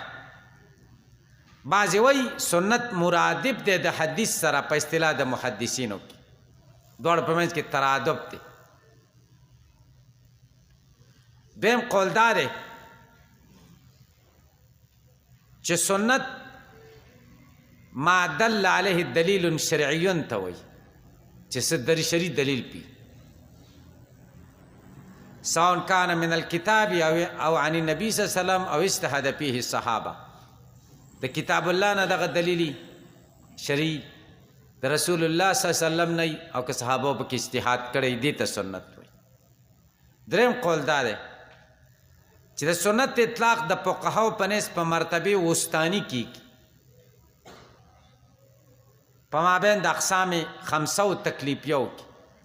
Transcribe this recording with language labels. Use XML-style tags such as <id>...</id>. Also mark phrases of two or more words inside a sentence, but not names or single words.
<ps>بعضې وایي سنت مرادف دی د حدیث سره په اصطلاح د محدثینو کې، دواړو په منځ کې ترادف دی. دویم قول دا دی چې سنت</ps> <ar>ما دل علیه دلیل شرعی</ar> <ps>ته وایي، چې څه شرعي دلیل پی،</ps> <ar>سواء کان من الکتاب او عن النبی صلی الله علیه وسلم او اجتهد فیه الصحابه.</ar> <ps>د کتاب الله نه دغه دلیلی شرعي د رسول الله</ps> <ar>صلی الله علیه وسلم</ar> <ps>نه او که صحابه په کې اجتهاد کړی، دې ته سنت وایي. دریم قول دا دی چې د سنت اطلاق د فقهاو په نسبت په مرتبه وستانی کیږي، په مابین د اقسام خمسه او تکلیفیو کې.</ps>